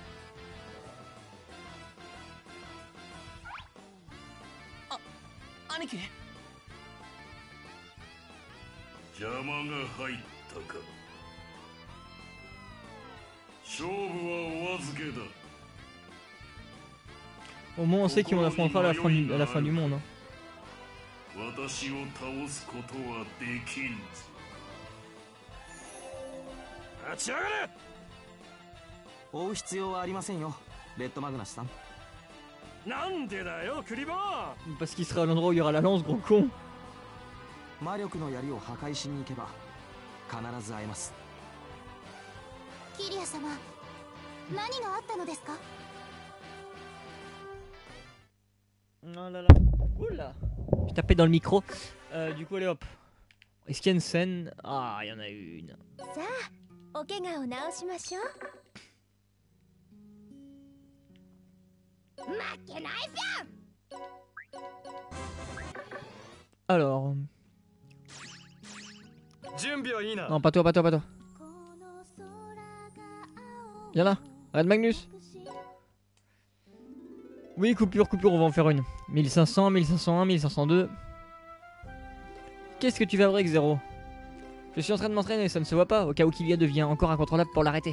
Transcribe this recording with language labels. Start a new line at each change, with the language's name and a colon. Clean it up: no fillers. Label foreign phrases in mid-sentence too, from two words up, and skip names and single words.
Japanese: 兄貴、邪魔が入ったか。勝負はお預けだ。
French: Au moins on sait qui on affrontera à la fin du monde. Hein.
Japanese: 私を倒すことはできんぞ。立ち上がれ。追う必要はありませんよ、レッドマグナスさん。なんでだよ、クリボー。
French: Parce qu'il sera à l'endroit où il y aura la lance, gros con.
Japanese: 魔力の槍を破壊しに行けば必ず会えます。キリア様、何があったのですか。
French: Oh là là. Oula. Je tapais dans le micro. Du coup allez hop. Est-ce qu'il y a une scène? Ah, il y en a une.
Japanese: さあ、お怪我を治しましょう。負けないぴょん。
French: Alors.
Japanese: 準備はいいな。
French: Non, pas toi, pas toi, pas toi. Viens là. Red Magnus. Oui, coupure, on va en faire une. 1500, 1501, 1502. Qu'est-ce que tu fabriques, Zéro? Je suis en train de m'entraîner, ça ne se voit pas, au cas où Kilia devient encore incontrôlable pour l'arrêter.